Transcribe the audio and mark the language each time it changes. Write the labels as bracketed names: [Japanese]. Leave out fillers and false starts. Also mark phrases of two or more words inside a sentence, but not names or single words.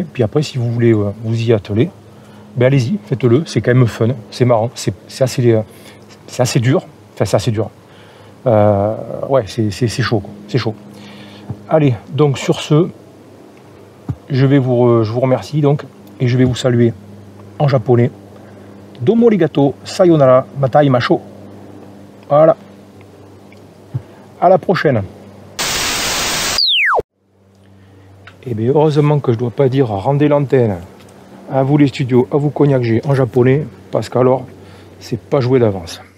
[French] Puis après, si vous voulez vous y atteler, ben allez-y, faites-le. C'est quand même fun, c'est marrant, c'est assez dur. Enfin, c'est assez dur. Ouais, c'est chaud, quoi. C'est chaud. Allez, donc sur ce, je vous remercie donc, et je vais vous saluer en japonais. [Japanese] どうもありがとう、さようなら, matai macho. [French] Voilà. À la prochaine. Et bien heureusement que je ne dois pas dire rendez l'antenne à vous les studios, à vous Cognac G en japonais, parce qu'alors c'est pas joué d'avance.